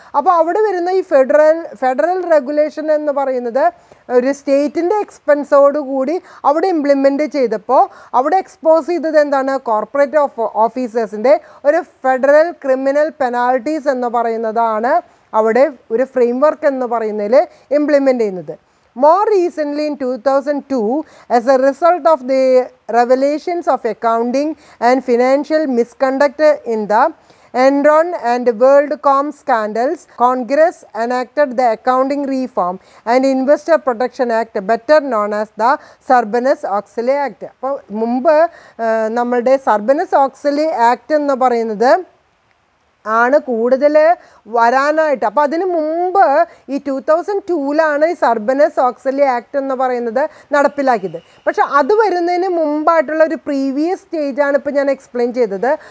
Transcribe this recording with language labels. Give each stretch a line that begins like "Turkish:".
Malayalam: അപ്പോൾ അവിടെ വരുന്ന ഈ ഫെഡറൽ റെഗുലേഷൻ എന്ന് പറയുന്നത് ഒരു സ്റ്റേറ്റിൻ്റെ എക്സ്പെൻസോട് കൂടി അവിടെ ഇംപ്ലിമെൻറ്റ് ചെയ്തപ്പോൾ അവിടെ എക്സ്പോസ് ചെയ്തത് എന്താണ്? കോർപ്പറേറ്റ് ഓഫീസേഴ്സിൻ്റെ ഒരു ഫെഡറൽ ക്രിമിനൽ പെനാൽറ്റീസ് എന്ന് പറയുന്നതാണ് അവിടെ ഒരു ഫ്രെയിം വർക്ക് എന്ന് പറയുന്നതിൽ ഇംപ്ലിമെൻറ്റ് ചെയ്യുന്നത്.
English: More recently in 2002, as a result of the revelations of accounting and financial misconduct in the Enron and WorldCom scandals, Congress enacted the Accounting Reform and Investor Protection Act, better known as the Sarbanes-Oxley Act.
Malayalam: അപ്പോൾ മുമ്പ് നമ്മളുടെ Sarbanes-Oxley Act എന്ന് പറയുന്നത് ആണ് കൂടുതൽ വരാനായിട്ട്. അപ്പോൾ അതിന് മുമ്പ് ഈ 2002 ഈ സർബനസ്-ഓക്സ്ലി ആക്ട് എന്ന് പറയുന്നത് നടപ്പിലാക്കിയത്. പക്ഷെ അത് വരുന്നതിന് മുമ്പായിട്ടുള്ള ഒരു പ്രീവിയസ് സ്റ്റേജാണ് ഇപ്പോൾ ഞാൻ എക്സ്പ്ലെയിൻ ചെയ്തത്.